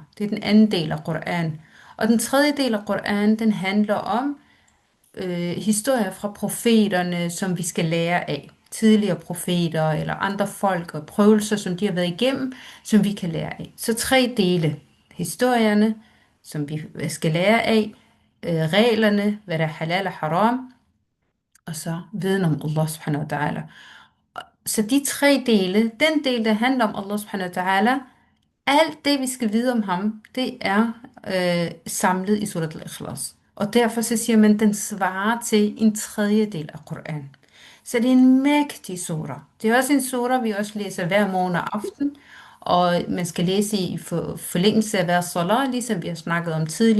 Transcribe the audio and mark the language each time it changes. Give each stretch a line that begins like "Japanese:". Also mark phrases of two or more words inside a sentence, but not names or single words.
Danish: Det er den anden del af Koran. Og den tredje del af Koran, den handler om historier fra profeterne, som vi skal lære af. Tidligere profeter eller andre folk og prøvelser, som de har været igennem, som vi kan lære af. Så tre dele. Historierne, som vi skal lære af, reglerne, hvad der er halal og haram, og så viden om Allah
Arabic: سبحانه وتعالى.
Danish: Så de tre dele, den del, der handler om Allah
Arabic: سبحانه وتعالى,
Danish: alt det, vi skal vide om ham, det er samlet i Surat al-Ikhlas. Og derfor så siger man, at den svarer til en tredjedel af Koran. Så det er en mægtig sura. Det er også en sura, vi også læser hver morgen og aften. Og man skal læse i forlængelse af hver salat, ligesom vi har snakket om tidligere.